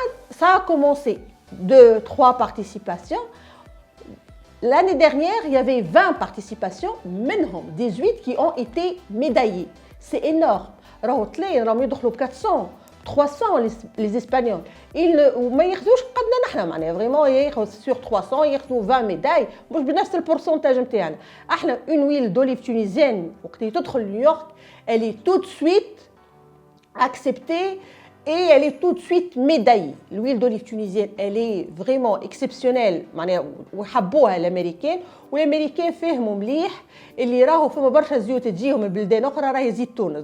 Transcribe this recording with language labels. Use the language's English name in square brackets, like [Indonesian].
[French] Ça a commencé 2-3 participations. L'année dernière, il y avait 20 participations, 18 qui ont été médaillées. C'est énorme. Il y a 400. 300 les Espagnols. Ils ne [Arabic] ياخذوش قدنا نحن معناها [French] vraiment [Arabic] ياخذوا [French] sur 300 [Arabic] ياخذوا [French] 20 médailles [Arabic] مش بنفس البورسنتاج نتاعنا. احنا [French] une huile d'olive tunisienne [Arabic] وقت تدخل نيويورك [French] elle est tout de suite acceptée et elle est tout de suite médaillée. L'huile d'olive tunisienne elle est vraiment exceptionnelle [Arabic] معناها وحبوها الامريكان والامريكان فهموا مليح اللي راهو فما برشا زيوت تجيهم من بلدان اخرى راهي زيت تونس.